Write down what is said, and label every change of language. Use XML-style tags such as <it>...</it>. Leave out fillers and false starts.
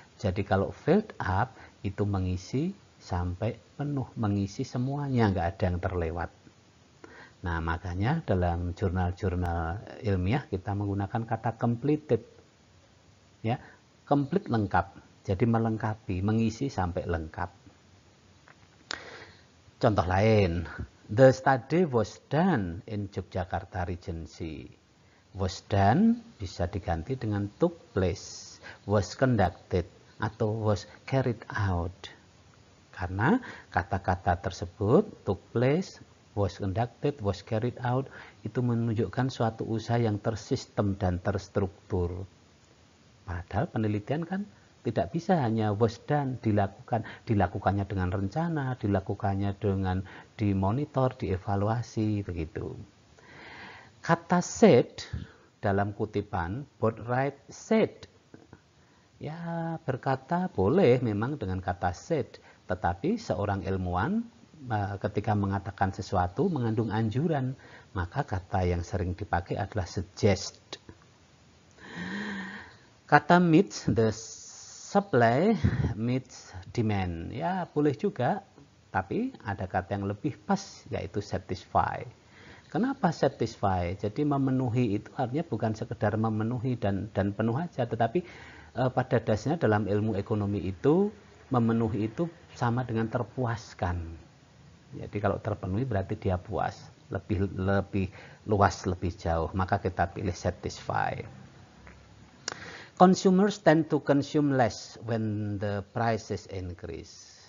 <id>Jadi kalau filled up itu mengisi sampai penuh, mengisi semuanya, nggak ada yang terlewat. Nah, makanya dalam jurnal-jurnal ilmiah kita menggunakan kata completed. Ya, complete lengkap. Jadi melengkapi, mengisi sampai lengkap. Contoh lain,</id> <en>the study was done in Yogyakarta Regency.</en> <id>Was done bisa diganti dengan took place, was conducted, atau was carried out. Karena kata-kata tersebut, took place, was conducted, was carried out, itu menunjukkan suatu usaha yang tersistem dan terstruktur. Padahal penelitian kan tidak bisa hanya was done, dilakukannya dengan rencana, dilakukannya dengan dimonitor, dievaluasi, begitu. Kata said, dalam kutipan, Boatwright said, ya berkata boleh memang dengan kata said, tetapi seorang ilmuwan ketika mengatakan sesuatu mengandung anjuran, maka kata yang sering dipakai adalah suggest.</id> <en>Kata meets, the supply meets demand.</en> <id>Ya boleh juga, tapi ada kata yang lebih pas, yaitu satisfy. Kenapa satisfy? Jadi memenuhi itu artinya bukan sekedar memenuhi dan penuh aja, tetapi pada dasarnya dalam ilmu ekonomi itu memenuhi itu sama dengan terpuaskan. Jadi kalau terpenuhi berarti dia puas, lebih luas, lebih jauh. Maka kita pilih satisfy.</id> <en>Consumers tend to consume less when the prices increase.</en>